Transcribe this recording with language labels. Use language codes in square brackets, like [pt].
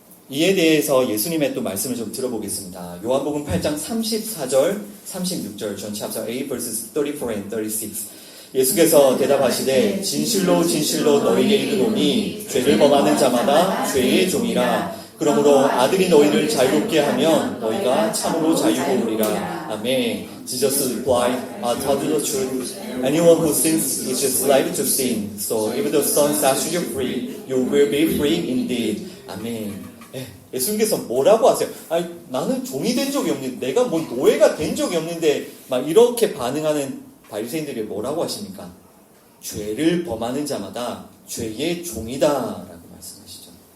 [ko] 이에 대해서 예수님의 또 말씀을 좀 들어보겠습니다. 요한복음 8장 34절 36절, [en] John chapter 8 verses 34 and 36. [ko] 예수께서 대답하시되 진실로 진실로 너희에게 이르노니 죄를 범하는 자마다 죄의 종이라. 그러므로 아들이 너희를 자유롭게 하면 너희가 참으로 자유로우리라. 아멘. [en] Jesus replied, I tell you the truth. Anyone who sins is a slave to sin. So if the Son sets you free, you will be free indeed. 아멘. [ko] 예수님께서 뭐라고 하세요? 아니, 나는 종이 된 적이 없는데, 내가 뭐 노예가 된 적이 없는데, 막 이렇게 반응하는 바리새인들이 뭐라고 하십니까? 죄를 범하는 자마다 죄의 종이다라고 말씀하시죠.